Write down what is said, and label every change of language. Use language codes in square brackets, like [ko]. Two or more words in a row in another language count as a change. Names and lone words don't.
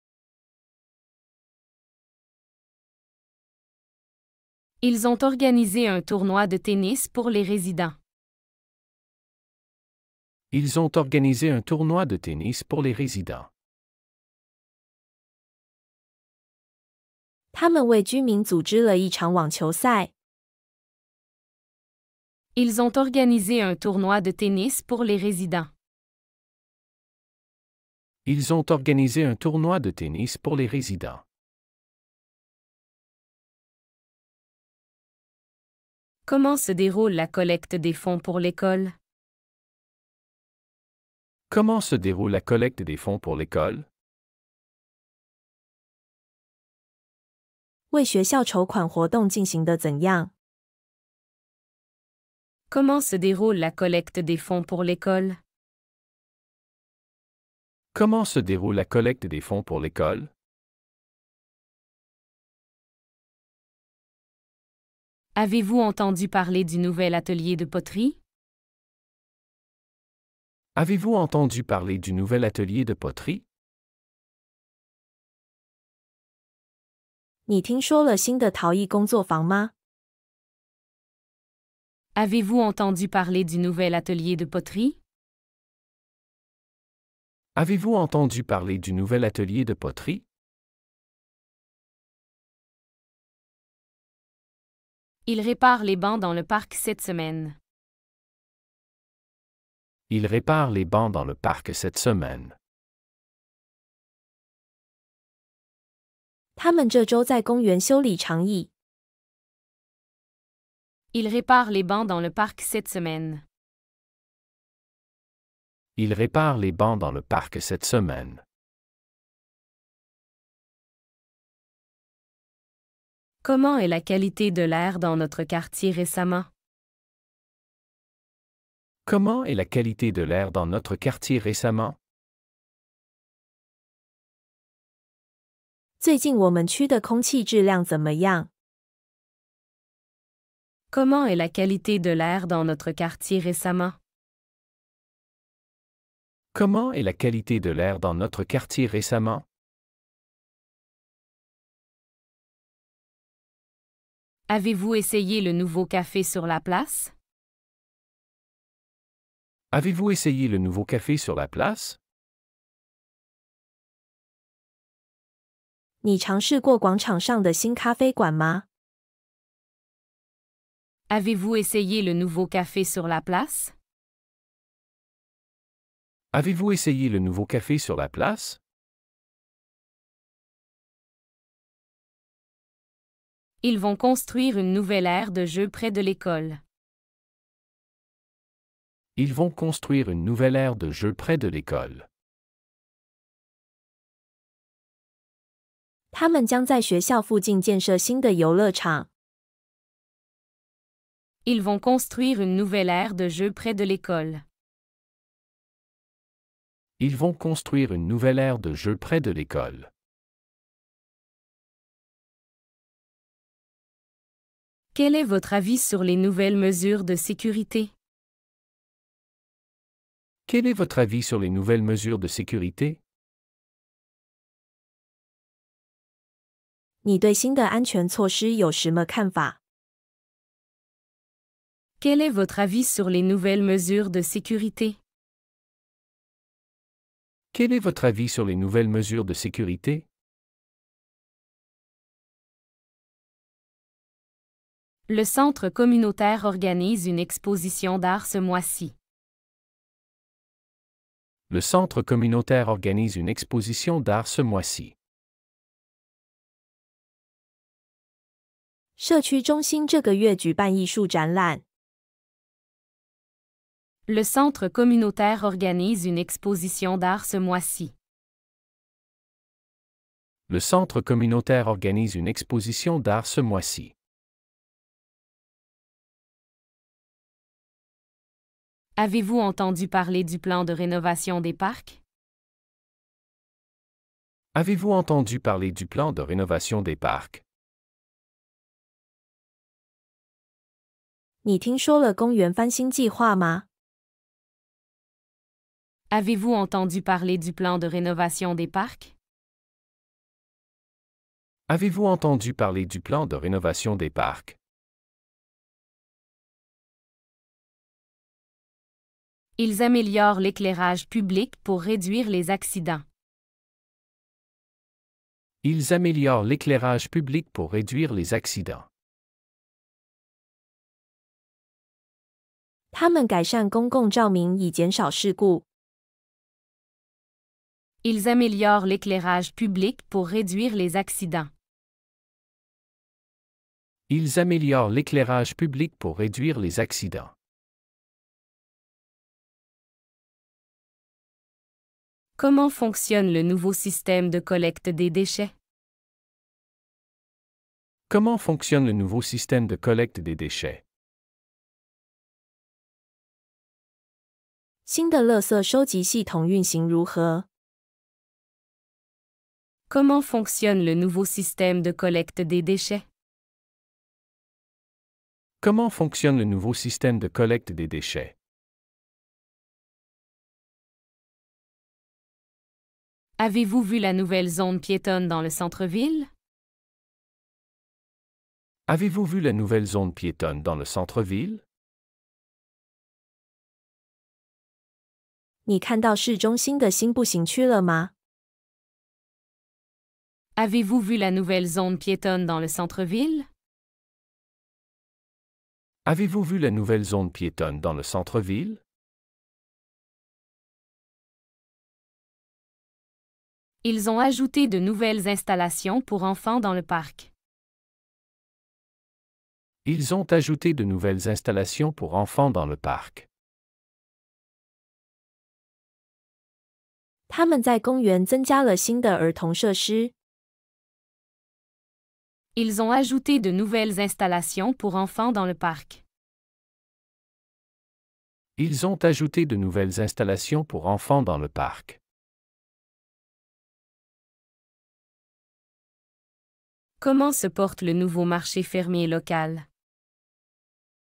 [fr] Ils ont organisé un tournoi de tennis pour les résidents. Ils ont organisé un tournoi de tennis pour les résidents. [zh] 他们为居民组织了一场网球赛。 [fr] Ils ont organisé un tournoi de tennis pour les résidents. Ils ont organisé un tournoi de tennis pour les résidents. Comment se déroule la collecte des fonds pour l'école? Comment se déroule la collecte des fonds pour l'école? [zh] 为学校筹款活动进行得怎样？ [fr] Comment se déroule la collecte des fonds pour l'école? Comment se déroule la collecte des fonds pour l'école? Avez-vous entendu parler du nouvel atelier de poterie? Avez-vous entendu parler du nouvel atelier de poterie? [zh] 你听说了新的陶艺工作坊吗？ [fr] Avez-vous entendu parler du nouvel atelier de poterie? Avez-vous entendu parler du nouvel atelier de poterie? Il répare les bancs dans le parc cette semaine. Il répare les bancs dans le parc cette semaine. [zh] 他们这周在公园修理长椅。 [fr] Il répare les bancs dans le parc cette semaine. Il répare les bancs dans le parc cette semaine. Comment est la qualité de l'air dans notre quartier récemment? Comment est la qualité de l'air dans notre quartier récemment? [zh] 最近我们区的空气质量怎么样？ [fr] Comment est la qualité de l'air dans notre quartier récemment? Comment est la qualité de l'air dans notre quartier récemment? Avez-vous essayé le nouveau café sur la place? Avez-vous essayé le nouveau café sur la place? [zh] 你尝试过广场上的新咖啡馆吗？ [fr] Avez-vous essayé le nouveau café sur la place? Avez-vous essayé le nouveau café sur la place? Ils vont construire une nouvelle aire de jeu près de l'école. Ils vont construire une nouvelle aire de jeu près de l'école. [zh] 他们将在学校附近建设新的游乐场。 [fr] Ils vont construire une nouvelle aire de jeu près de l'école. Ils vont construire une nouvelle aire de jeu près de l'école. Quel est votre avis sur les nouvelles mesures de sécurité? Quel est votre avis sur les nouvelles mesures de sécurité? [zh] 你对新的安全措施有什么看法？ [fr] Quel est votre avis sur les nouvelles mesures de sécurité? Quel est votre avis sur les nouvelles mesures de sécurité? Le centre communautaire organise une exposition d'art ce mois-ci. Le centre communautaire organise une exposition d'art ce mois-ci. [zh] 社区中心这个月举办艺术展览。 [fr] Le centre communautaire organise une exposition d'art ce mois-ci. Le centre communautaire organise une exposition d'art ce mois-ci. Avez-vous entendu parler du plan de rénovation des parcs? Avez-vous entendu parler du plan de rénovation des parcs? [zh] 你听说了公园翻新计划吗？ [fr] Avez-vous entendu parler du plan de rénovation des parcs? Avez-vous entendu parler du plan de rénovation des parcs? Ils améliorent l'éclairage public pour réduire les accidents. Ils améliorent l'éclairage public pour réduire les accidents. [zh] 他们改善公共照明以减少事故。 [fr] Ils améliorent l'éclairage public pour réduire les accidents. Ils améliorent l'éclairage public pour réduire les accidents. Comment fonctionne le nouveau système de collecte des déchets? Comment fonctionne le nouveau système de collecte des déchets? [zh] 新的垃圾收集系统运行如何？ [fr] Comment fonctionne le nouveau système de collecte des déchets? Comment fonctionne le nouveau système de collecte des déchets? Avez-vous vu la nouvelle zone piétonne dans le centre-ville? Avez-vous vu la nouvelle zone piétonne dans le centre-ville? [zh] 你看到市中心的新步行区了吗？ [fr] Avez-vous vu la nouvelle zone piétonne dans le centre-ville? Avez-vous vu la nouvelle zone piétonne dans le centre-ville? Ils ont ajouté de nouvelles installations pour enfants dans le parc. Ils ont ajouté de nouvelles installations pour enfants dans le parc. [zh] 他们在公园增加了新的儿童设施。 [fr] Ils ont ajouté de nouvelles installations pour enfants dans le parc. Ils ont ajouté de nouvelles installations pour enfants dans le parc. Comment se porte le nouveau marché fermier local?